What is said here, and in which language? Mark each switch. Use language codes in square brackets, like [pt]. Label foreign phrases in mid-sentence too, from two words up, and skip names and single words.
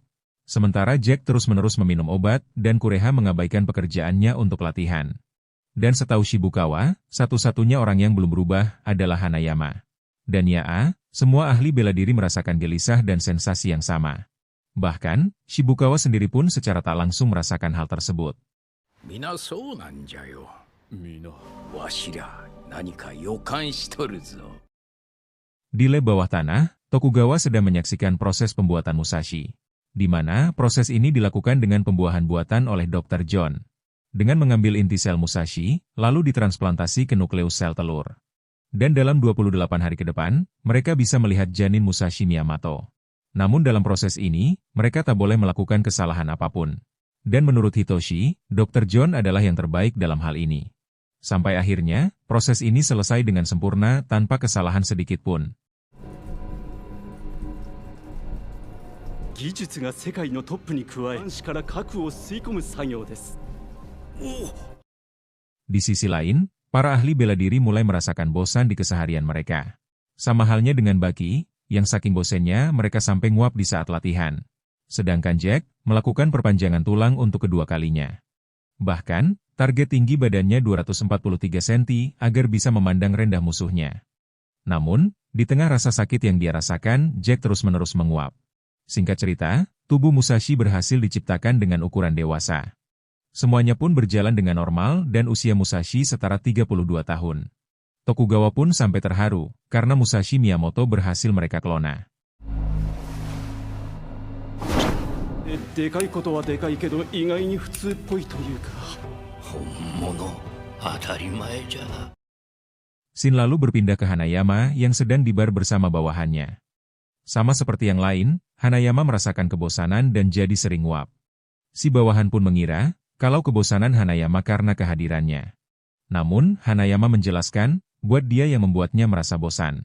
[id] Sementara Jack terus-menerus meminum obat dan Kureha mengabaikan pekerjaannya untuk latihan. Dan setahu Shibukawa, satu-satunya orang yang belum berubah adalah Hanayama. Dan semua ahli bela diri merasakan gelisah dan sensasi yang sama. Bahkan, Shibukawa sendiri pun secara tak langsung merasakan hal tersebut. [ja] Mina そうなんじゃよ。わしら何か予感しとるぞ。 [id] Di lab bawah tanah, Tokugawa sedang menyaksikan proses pembuatan Musashi, di mana proses ini dilakukan dengan pembuahan buatan oleh Dr. John. Dengan mengambil inti sel Musashi, lalu ditransplantasi ke nukleus sel telur. Dan dalam 28 hari ke depan, mereka bisa melihat janin Musashi Miyamoto. Namun dalam proses ini, mereka tak boleh melakukan kesalahan apapun. Dan menurut Hitoshi, Dr. John adalah yang terbaik dalam hal ini. Sampai akhirnya, proses ini selesai dengan sempurna tanpa kesalahan sedikit pun. [ja] 技術が世界のトップに加え、暗視から核を吸い込む作業です。 [id] Di sisi lain, para ahli bela diri mulai merasakan bosan di keseharian mereka. Sama halnya dengan Baki, yang saking bosannya mereka sampai nguap di saat latihan. Sedangkan Jack melakukan perpanjangan tulang untuk kedua kalinya. Bahkan, target tinggi badannya 243 cm agar bisa memandang rendah musuhnya. Namun, di tengah rasa sakit yang dia rasakan, Jack terus-menerus menguap. Singkat cerita, tubuh Musashi berhasil diciptakan dengan ukuran dewasa. Semuanya pun berjalan dengan normal dan usia Musashi setara 32 tahun. Tokugawa pun sampai terharu, karena Musashi Miyamoto berhasil mereka klona. [ja] でかいことはでかいけど意外に普通っぽいというか。本物当たり前じゃ。 [id] Scene lalu berpindah ke Hanayama yang sedang di bar bersama bawahannya. Sama seperti yang lain, Hanayama merasakan kebosanan dan jadi sering nguap. Si bawahan pun mengira kalau kebosanan Hanayama karena kehadirannya. Namun, Hanayama menjelaskan, buat dia yang membuatnya merasa bosan.